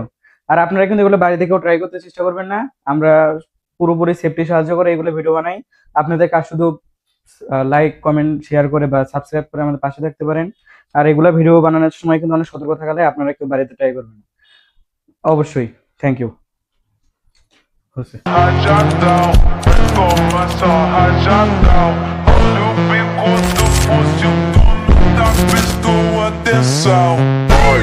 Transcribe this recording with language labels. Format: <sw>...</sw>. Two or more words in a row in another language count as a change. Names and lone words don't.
<bn>আর আপনারা কিন্তু এগুলো বাড়ি থেকেও ট্রাই করতে চেষ্টা করবেন না। আমরা পুরোপুরি সেফটি সাহায্য করে এগুলো ভিডিও বানাই। আপনাদের কাজ শুধু</bn> <en>like comment share</en> <bn>করে বা সাবস্ক্রাইব করে আমাদের পাশে থাকতে পারেন। আর এগুলো ভিডিও বানানোর সময় কিন্তু অনেক সতর্ক থাকলে আপনারা কেউ বাড়িতে ট্রাই করবেন। অবশ্যই।</bn> <en>thank you.</en> <pt>Rajadão, informação rajadão. Olha o bico do fuzil, tu não tá prestando atenção.</pt>